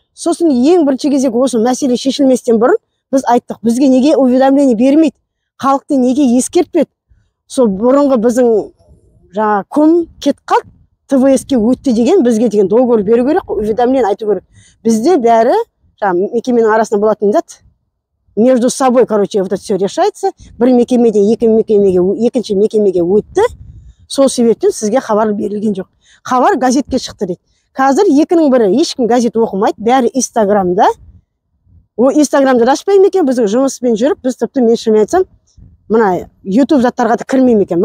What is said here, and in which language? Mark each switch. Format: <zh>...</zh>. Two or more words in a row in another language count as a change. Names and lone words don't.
<kk>Сосын ең бірінші кезек осы мәселе шешілместен бұрын біз айттық, бізге неге уведомление бермейді? Халықты неге ескертпеді? Сол бұрынғы біздің жаңа кім кет қалды, ТВС-ке өтті деген, бізге деген договор беру керек, уведомление айту керек. Бізде бәрі жаңа мекеменің арасында болатын зат.</kk> <ru>Между собой, короче, вот это все решается.</ru> <kk>Бір мекемеден екінші мекемеге өтті. Сол себептен сізге хабар берілген жоқ. Хабар газетке шықты дейді. Қазір екінің бірі, ешкім газет оқымайды, бәрі Инстаграмда. О, Инстаграмда ашпаймын екен, біздің жұмыспен жүріп, біз тіпті мен шынымен айтсам, мына YouTube заттарға да кірмеймін екен.</kk>